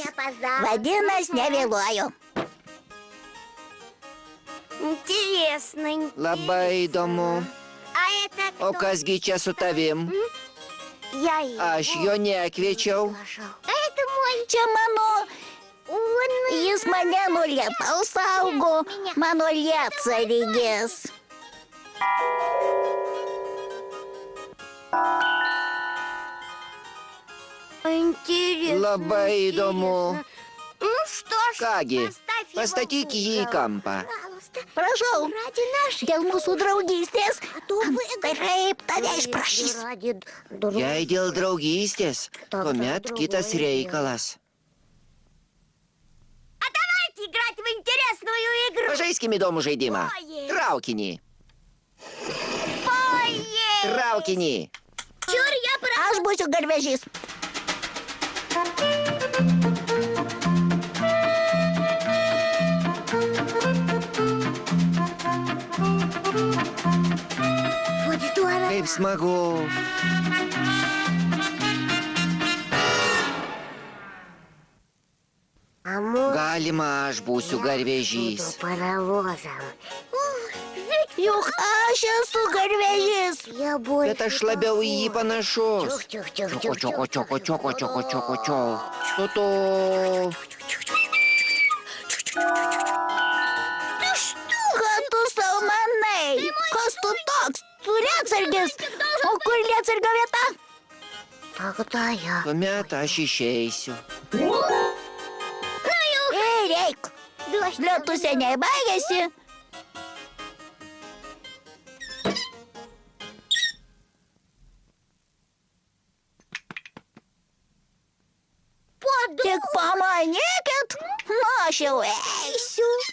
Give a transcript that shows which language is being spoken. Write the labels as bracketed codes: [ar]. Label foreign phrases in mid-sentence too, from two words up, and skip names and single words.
[lt] Vadinasi, nevėluoju. [ru] интересно. [lt] Labai įdomu. [ru] А это [lt] O kasgi čia su tavim? [ru] я его [lt] Aš jo nekviečiau. [ru] нашел. А это мой. [lt] Čia mano. [ru] Он [lt] Jis mane nuo lietaus saugo. Mano lietsargis. [ru] интересно. [lt] Labai įdomu. [ru] Ну что ж, [lt] Kągi, [ru] поставь его [lt] pastatyk [ru] в [lt] jį į [ru] угол. [lt] kampą. [ru] Пожалуйста. [lt] Prašau, [ru] Ради нашей... [lt] dėl mūsų draugystės. [ru] то выгодно. [lt] Taip, tave išprašys. [ru] Ради друг- [lt] Jei dėl draugystės, tuomet kitas reikalas. [ru] А давайте играть в интересную игру. [lt] Pažaiskim įdomų žaidimą. Traukinį. Traukinį. Aš būsiu garvežys. [ru] Вот здорово. [lt] Kaip smagu. [ru] А мы [lt] Galima aš būsiu garvežys. [ru] паровозом. [lt] Juk aš esu garvežys. [ru] Я больше... [lt] Bet aš labiau į jį panašus. Чух-чух-чух-чух. Čioko, čioko, čioko, čioko, čioko, čioko. [ru] Что-то... [lt] Ką tu sau manai? Kas tu toks? Tu lietsargis. O kur lietsargio vieta? [ru] Тогда я... [lt] Tuomet aš išeisiu. Ei, reik. Lietus seniai baigėsi. Tik pamanykit, nu aš jau eisiu.